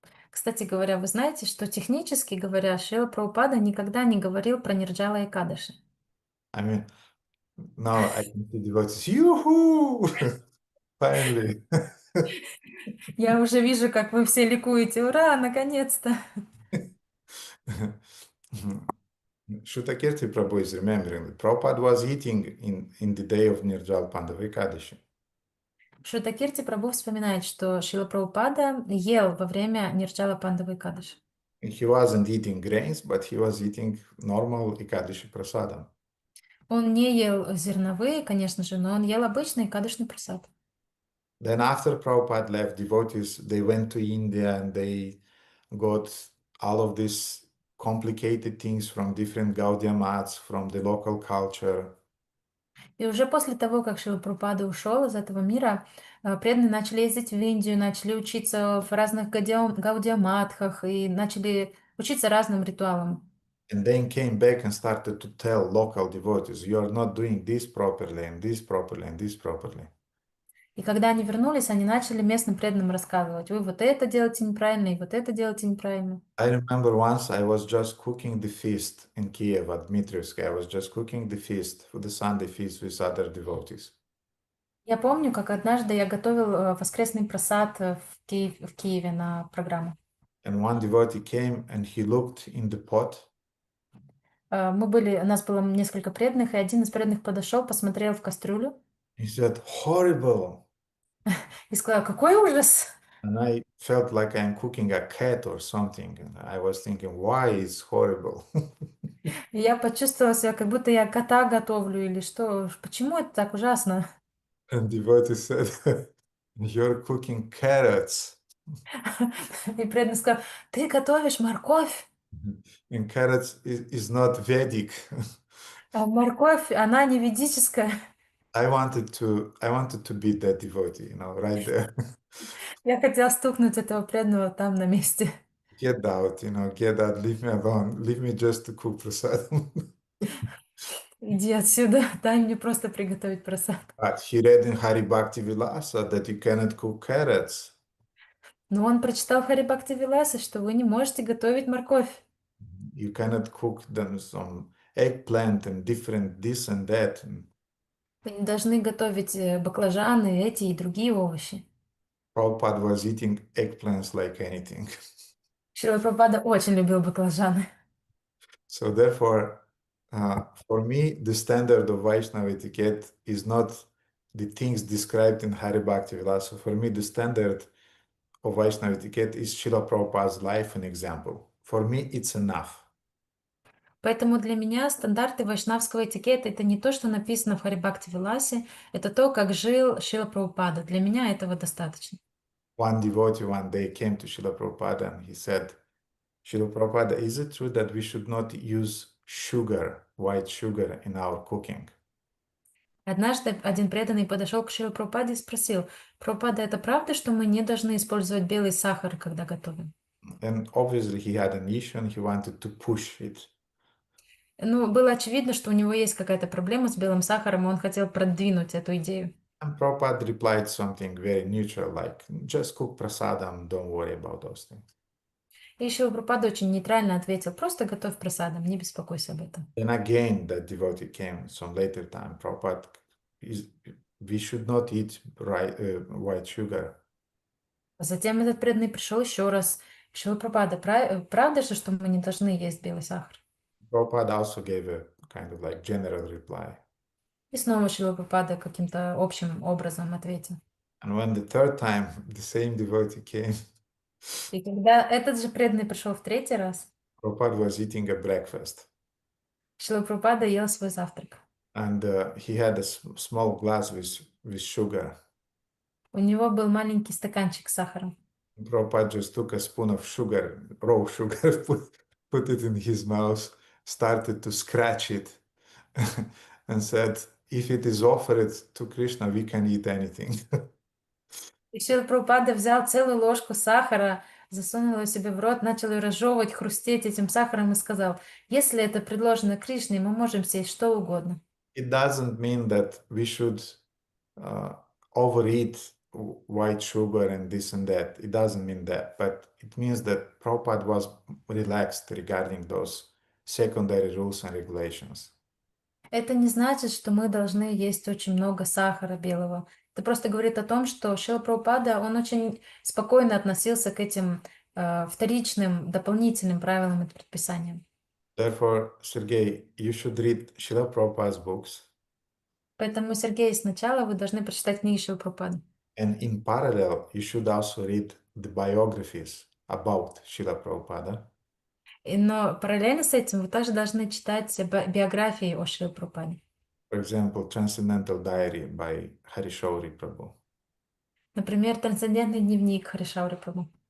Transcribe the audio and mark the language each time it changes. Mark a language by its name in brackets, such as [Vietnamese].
[Russian] Кстати говоря, вы знаете, что технически говоря, Шрила Прабхупада никогда не говорил про Нирджала Экадаши. [English] I mean, now I can see devotees, yoo-hoo! Finally. [Russian] Я уже вижу, как вы все ликуете. Ура, наконец-то! [English] Shutakirti Prabhu is remembering that Prabhupada was eating in the day of Nirjal Pandava Ekadashi. [Russian] Шутакирти Прабhu вспоминает, что Шрила Прабхупада ел во время Нирджала Пандавы Экадаши. [English] He wasn't eating grains, but he was eating normal Ekadashi prasadam. [Russian] Он не ел зерновые, конечно же, но он ел обычный кадышный прасад. [English] Then after Prabhupada left, devotees, they went to India and they got all of these complicated things from different Gaudiya maths, from the local culture. [Russian] И уже после того, как Шрила Прабхупада ушел из этого мира, преданные начали ездить в Индию, начали учиться в разных гаудиаматхах и начали учиться разным ритуалам. [English] And then came back and started to tell local devotees, you are not doing this properly, and this properly, and this properly. [Russian] И когда они вернулись, они начали местным преданным рассказывать, вы вот это делаете неправильно, и вот это делаете неправильно. [English] I remember once I was just cooking the feast in Kiev at Dmitrievsky. I was just cooking the feast for the Sunday feast with other devotees. [Russian] Я помню, как однажды я готовил воскресный просад в Киеве на программу. [English] And one devotee came and he looked in the pot. [Russian] У нас было несколько преданных, и один из преданных подошел, посмотрел в кастрюлю. [English] He said, horrible. [Russian] И сказал, какой ужас! [English] And I felt like I'm cooking a cat or something. And I was thinking, why is horrible? [Russian] И я почувствовала себя, как будто я кота готовлю или что. Почему это так ужасно? [English] And devotee said, you're cooking carrots. [Russian] И преданный сказал, ты готовишь морковь. [English] And carrots is not Vedic. [Russian] А морковь, она не ведическая. [English] I wanted to beat that devotee, right there. [Russian] Я хотела стукнуть этого преданного там на месте. [English] Get out, get out, leave me alone, leave me just to cook prasadam. [Russian] Иди отсюда, дай мне просто приготовить просад. [English] But he read in Hari Bhakti Vilasa that you cannot cook carrots. [Russian] Но он прочитал Хари Бхакти Виласа, что вы не можете готовить морковь. [English] You cannot cook them some eggplant and different this and that. [Russian] Вы не должны готовить баклажаны, эти и другие овощи. [English] Prabhupada was eating eggplants like anything. [Russian] Шрила Прабхупада очень любил баклажаны. [English] So therefore, for me, the standard of Vaishnava etiquette is not the things described in Hari Bhakti Vilasa. For me, the standard of Vaishnava etiquette is Srila Prabhupada's life and example. For me, it's enough. [Russian] Поэтому для меня стандарты вайшнавского этикета — это не то, что написано в Хари Бхакти Виласе, это то, как жил Шрила Прабхупада. Для меня этого достаточно. [English] One devotee one day came to Srila Prabhupada and he said, Srila Prabhupada, is it true that we should not use sugar, white sugar, in our cooking? [Russian] Однажды один преданный подошел к Шриле Прабхупаде и спросил, Прабхупада, это правда, что мы не должны использовать белый сахар, когда готовим? [English] And obviously he had an issue and he wanted to push it. [Russian] Ну, было очевидно, что у него есть какая-то проблема с белым сахаром, и он хотел продвинуть эту идею. [English] And Prabhupada replied something very neutral, like, just cook prasadam, don't worry about those things. [Russian] И Шрила Прабхупада очень нейтрально ответил, просто готовь прасадам, не беспокойся об этом. [English] And again, that devotee came some later time. Prabhupada, we should not eat white sugar. [Russian] Затем этот преданный пришел еще раз. Шрила Прабхупада, правда же, что мы не должны есть белый сахар? [English] Prabhupada also gave a kind of like general reply. [Russian] И снова Шрила Прабхупада каким-то общим образом ответил. [English] And when the third time the same devotee came, [Russian] И когда этот же преданный пришел в третий раз, [English] Prabhupada was eating a breakfast. [Russian] Шрила Прабхупада ел свой завтрак. [English] And he had a small glass with sugar. [Russian] У него был маленький стаканчик с сахаром. [English] Prabhupada just took a spoon of sugar, raw sugar, put it in his mouth, started to scratch it, and said, if it is offered to Krishna, we can eat anything. [Russian] И Шрила Прабхупада взял целую ложку сахара, засунул ее себе в рот, начал ее разжевывать, хрустеть этим сахаром и сказал, если это предложено Кришне, мы можем съесть что угодно. [English] It doesn't mean that we should overeat white sugar and this and that. It doesn't mean that, but it means that Prabhupada was relaxed regarding those secondary rules and regulations. [Russian] Это не значит, что мы должны есть очень много сахара белого. Это просто говорит о том, что Шрила Прабхупада, он очень спокойно относился к этим вторичным, дополнительным правилам и предписаниям. [English] Therefore, Sergey, you should read Srila Prabhupada's books. [Russian] Поэтому, Сергей, сначала вы должны прочитать книги Шрилы Прабхупады. [English] And in parallel, you should also read the biographies about Srila Prabhupada. [Russian] Но параллельно с этим вы также должны читать биографии о Шриле Прабхупаде. [English] For example, Transcendental Diary by Harishauri Prabhu. [Russian] Например, «Трансцендентный дневник» Харишаури Прабху.